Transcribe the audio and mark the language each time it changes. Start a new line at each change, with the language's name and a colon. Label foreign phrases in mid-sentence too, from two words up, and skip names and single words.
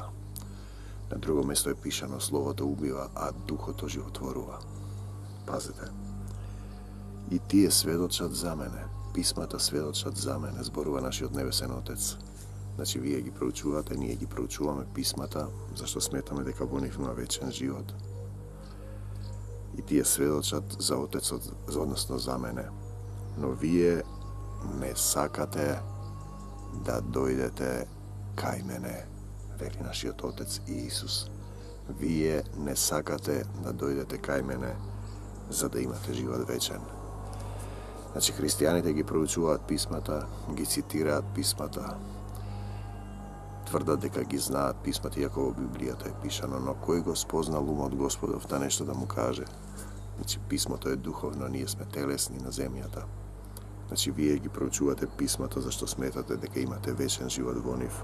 Macedonian: На друго место е пишано, словото убива, а духото животворува. Пазите. И тие сведочат за мене, писмата сведочат за мене, зборува нашиот небесен Отец. Значи, вие ги проучувате, ние ги проучуваме писмата, зашто сметаме дека во нив има вечен живот. и тие сведочат за Отец, односно за мене. Но вие не сакате да дојдете кај мене, вели наши Отец и Исус. Вие не сакате да дојдете кај мене, за да имате живот вечен. Znači, hristijaните ги проучуваат писмата, ги цитираат писмата, тврдат дека ги знаат писмата, иако во Библијата е пишано, но кој го спознал умот Господов да нешто да му каже? Значи, писмото е духовно, ние сме телесни на земјата. Значи, вие ги проучувате писмото зашто сметате дека имате вечен живот во нив.